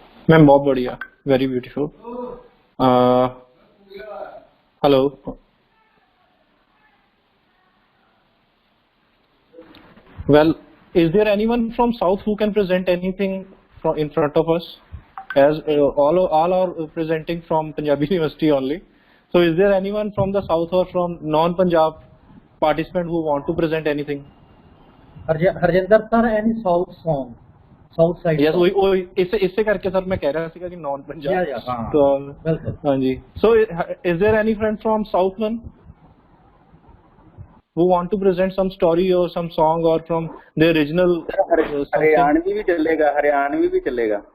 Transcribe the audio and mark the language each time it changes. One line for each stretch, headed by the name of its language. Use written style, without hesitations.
Hindi: Ma'am, बहुत बढ़िया,
English: Very beautiful. Hello, well, is there anyone from south who can present anything from in front of us, as all are presenting from Punjabi University only? So is there anyone from the south or from non-Punjab participant who want to present anything? Harjinder sir, any south song, south side?
Hindi: Yes, वही इससे करके sir मैं कह रहा था कि
English: non Punjab.
Hindi: तो हाँ जी.
English: So is there any friend from south one who want to present some story or some song or from the original?
Hindi: Haryanvi भी चलेगा, हरियाणवी भी चलेगा।